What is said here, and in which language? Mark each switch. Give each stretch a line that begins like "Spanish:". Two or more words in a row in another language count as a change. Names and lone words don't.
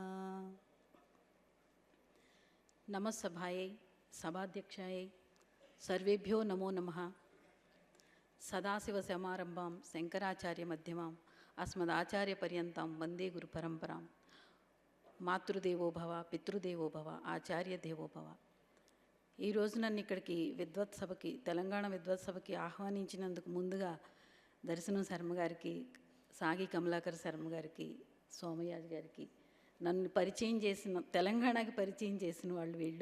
Sanskrit: नमस्सभायै सभाध्यक्षायै सर्वेभ्यो नमो नमः। सदाशिवसमारम्भां शङ्कराचार्यमध्यमाम् अस्मदाचार्यपर्यन्तां वन्दे गुरुपरम्परां। మాతృదేవో భవ పితృదేవో భవ ఆచార్య దేవో భవ.
Telugu: ఈరోజు నన్ను ఇక్కడికి విద్వత్ సభకి, తెలంగాణ విద్వత్ సభకి ఆహ్వానించినందుకు ముందుగా దర్శనం శర్మ గారికి, సాగి కమలాకర్ శర్మ గారికి, సోమయాజ్ గారికి, నన్ను పరిచయం చేసిన, తెలంగాణకి పరిచయం చేసిన వాళ్ళు వీళ్ళు.